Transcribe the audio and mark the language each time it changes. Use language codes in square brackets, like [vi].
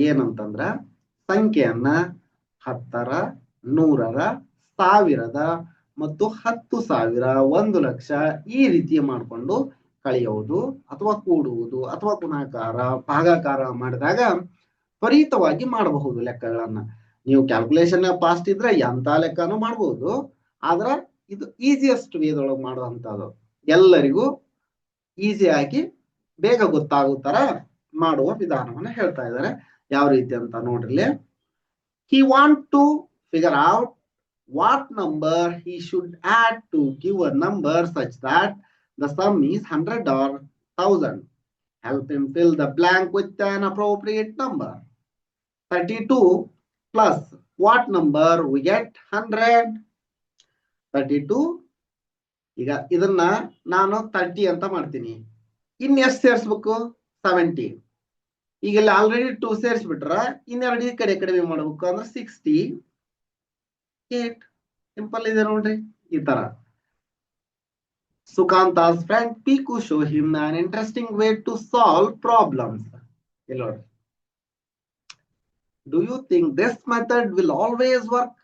[kn] ಏನಂತಂದ್ರ ಸಂಖ್ಯೆಯನ್ನ 10ರ, 100ರ, 1000ದ ಮತ್ತು 10,000, 1,00,000 ಈ ರೀತಿ ಮಾಡಿಕೊಂಡು ಕಳೆಯುವುದು ಅಥವಾ ಕೂಡುವುದು ಅಥವಾ ಗುಣಾಕಾರ ಭಾಗಾಕಾರ ಮಾಡಿದಾಗ ತ್ವರಿತವಾಗಿ ಮಾಡಬಹುದು ಲೆಕ್ಕಗಳನ್ನ. ನೀವು ಕ್ಯಾಲ್ಕುಲೇಷನ್ ಫಾಸ್ಟ್ ಇದ್ರೆ ಎಂತ ಲೆಕ್ಕನೂ ಮಾಡಬಹುದು. ಆದ್ರ ಇದು ಈಸಿಯೆಸ್ಟ್ ವೇದೊಳಗೆ ಮಾಡುವಂತದ್ದು, ಎಲ್ಲರಿಗೂ ಈಸಿಯಾಗಿ ಬೇಗ ಗೊತ್ತಾಗೋ ತರ ಮಾಡುವ ವಿಧಾನವನ್ನ ಹೇಳ್ತಾ ಇದ್ದಾರೆ. ಯಾವ ರೀತಿ ಅಂತ ನೋಡ್ರಿ. [en] He want to figure out what number he should add to give a number such that the sum is 100 or 1000. Help him fill the blank with an appropriate number. 32 plus what number we get? 100. 32. [kn] ಈಗ ಇದನ್ನ ನಾನು 30 ಅಂತ ಮಾಡ್ತೀನಿ. ಇನ್ ಎಷ್ಟು ಸೇರಿಸ್ಬೇಕು? 70. ಈಗ ಇಲ್ಲಿ already 2 ಸೇರಿಸ್ಬಿಟ್ರ ಇನ್ನೆರಡು ಈ ಕಡೆ ಕಡಿಮೆ ಮಾಡ್ಬೇಕು ಅಂದ್ರೆ 68. ಸಿಂಪಲ್ ಇದೆ ನೋಡ್ರಿ. ಈ ತರ [en] Sukanta's friend Piku show him an interesting way to solve problems. [kn] ಇಲ್ಲಿ ನೋಡ್ರಿ. [en] Do you think this method will always work?